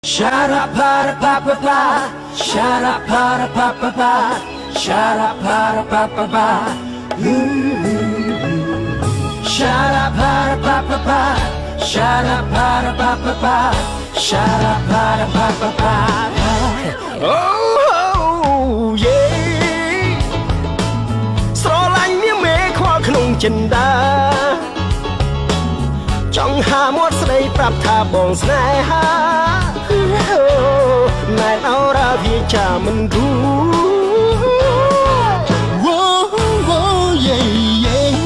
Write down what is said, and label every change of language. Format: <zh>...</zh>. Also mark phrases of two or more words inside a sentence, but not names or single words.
<en>Shut up, pa pa pa pa. Shut up, pa pa pa pa. Shut up, pa pa pa pa. Shut up, pa pa pa pa. Shut up, pa pa pa pa. Shut up, pa pa pa pa. Oh yeah.</en> <km>ស្រឡាញ់នាងមេខ្វល់ក្នុងចិន្តាចង់ហាមាត់ស្ដីប្រាប់ថាបងស្នេហាណែនអរ៉ាវាចាមិនគូវ៉ូវ៉ូយេយេ</km>